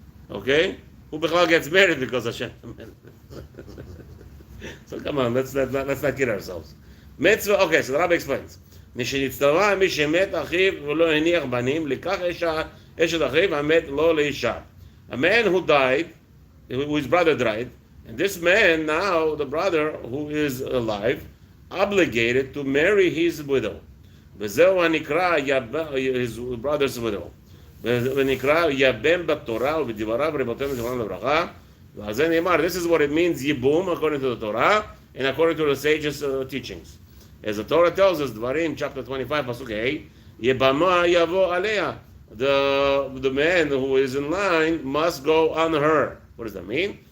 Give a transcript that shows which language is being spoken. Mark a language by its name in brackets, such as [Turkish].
[English] Okay, who gets married because Hashem commanded them? So come on, let's not kid ourselves. Mitzvah. Okay, so the Rabbi explains. [Hebrew] משנצטווה מי שמת אחיו ולא הניח בנים, לקח אשת אחיו המת לא לאישה. [English] A man who died, whose brother died, and this man now, the brother who is alive, obligated to marry his widow. [Hebrew] וזהו הנקרא [English] his brother's widow. [Hebrew] ונקרא יבם בתורה ובדבריו רבותינו זיכרונם לברכה. ועל זה נאמר, [English] this is what it means, ייבום, according to the Torah, and according to the sages' teachings. As the Torah tells us, Dvarim, chapter 25, Pasuk A, [Hebrew] Yebama yavo alea. [English] The man who is in line must go on her. What does that mean?